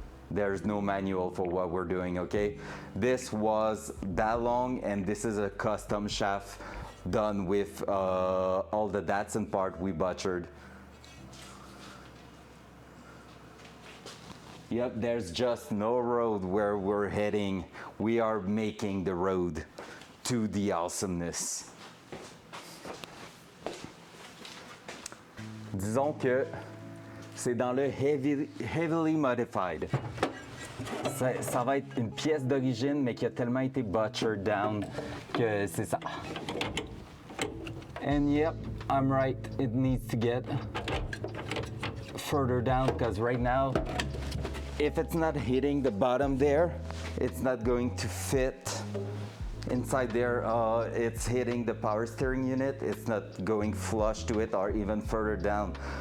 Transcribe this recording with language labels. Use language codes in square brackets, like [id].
[en] There's no manual for what we're doing, okay? This was that long, and this is a custom shaft done with all the Datsun part we butchered. Yep, there's just no road where we're heading. We are making the road to the awesomeness. [fr] Disons que c'est dans le [en] heavily modified. [fr] Ça va être une pièce d'origine, mais qui a tellement été [en] butchered down [fr] que c'est ça. [en] And yep, I'm right. It needs to get further down because right now, if it's not hitting the bottom there, it's not going to fit inside there. It's hitting the power steering unit. It's not going flush to it or even further down.